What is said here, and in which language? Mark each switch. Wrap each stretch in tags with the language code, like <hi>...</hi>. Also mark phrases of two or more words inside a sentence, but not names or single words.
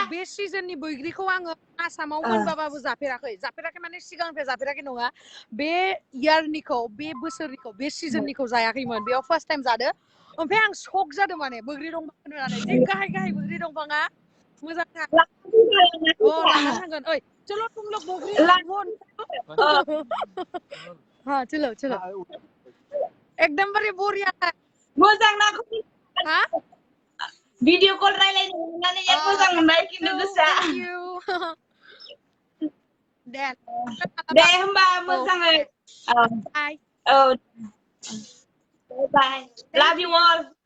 <brx>बे सिजननि बैग्रिखौ आङो आसामाव मोनबाबाबो जाफेराखै माने सिगांनिफ्राय जाफेराखै नङा बे इयारनिखौ बे बोसोरनिखौ बे सिजननिखौ जायाखैमोन बेयाव</brx> <en>first time</en> <brx>जादो ओमफ्राय आं शक जादों माने बैग्रि दंफां होननानै जि गाहाय बैग्रि दंफाङा मोजांथार लानानै थांगोन ओइ</brx> <hi>चलो तुम लोग बोगरी वो हाँ चलो एकदम बारे बोरिया</hi> <brx>मोजां ना हा भिडिअ कल रायलायनो मोननानै जोबोद मोजां मोनबाय खिन्थु गोसोआ</brx> <en>thank you दे</en> <brx>होमबा मोजाङै बाय</brx> <en>bye love you all</en>